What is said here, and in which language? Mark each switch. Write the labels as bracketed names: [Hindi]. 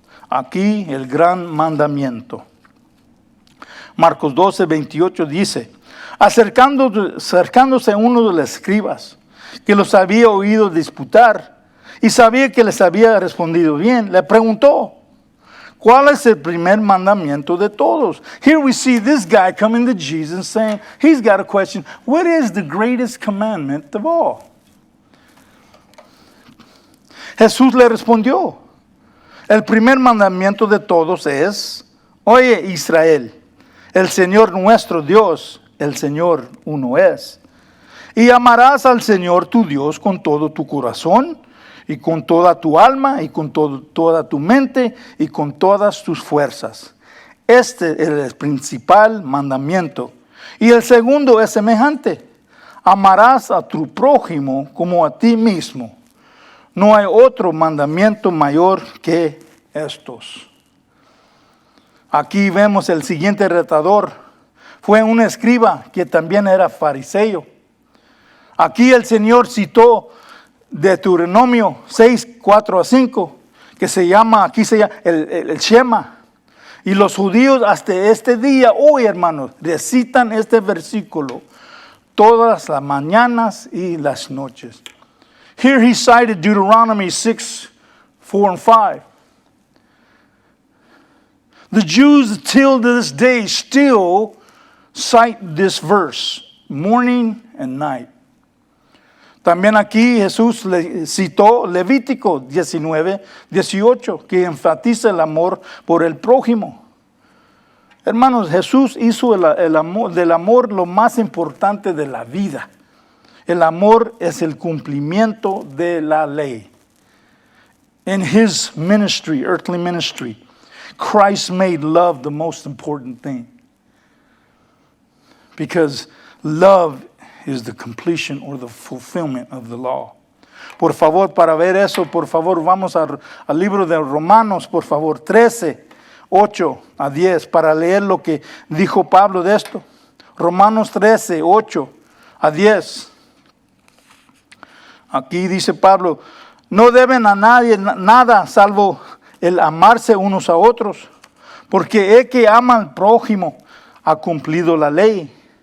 [Spanish] Aquí el gran mandamiento. Marcos 12, 28 dice: acercándose uno de los escribas, que los había oído disputar, y sabía que les había respondido bien, le preguntó: ¿cuál es el primer mandamiento de todos? [English] Here we see this guy coming to Jesus saying, he's got a question. What is the greatest commandment of all? [Spanish] Jesús le respondió: el primer mandamiento de todos es: oye, Israel, el Señor nuestro Dios, el Señor uno es. Y amarás al Señor tu Dios con todo tu corazón, y con toda tu alma, y con toda tu mente, y con todas tus fuerzas. Este es el principal mandamiento. Y el segundo es semejante: amarás a tu prójimo como a ti mismo. No hay otro mandamiento mayor que estos. Aquí vemos el siguiente retador. Fue un escriba que también era fariseo. Aquí el Señor citó Deuteronomio 6, 4 a 5, que se llama el Shema. Y los judíos hasta este día, hoy hermanos, recitan este versículo todas las mañanas y las noches. [English] Here he cited Deuteronomy 6, 4 and 5. The Jews till this day still cite this verse, morning and night. [Spanish] También aquí Jesús le citó Levítico 19, 18, que enfatiza el amor por el prójimo. Hermanos, Jesús hizo del amor lo más importante de la vida. El amor es el cumplimiento de la ley. [English] In his ministry, earthly ministry, Christ made love the most important thing. Because love is the completion or the fulfillment of the law. [Spanish] Por favor, para ver eso, por favor, vamos al libro de Romanos, por favor, 13, 8 a 10, para leer lo que dijo Pablo de esto. Romanos 13, 8 a 10. Aquí dice Pablo: no deben a nadie nada salvo el amarse unos a otros, porque el que ama al prójimo ha cumplido la ley.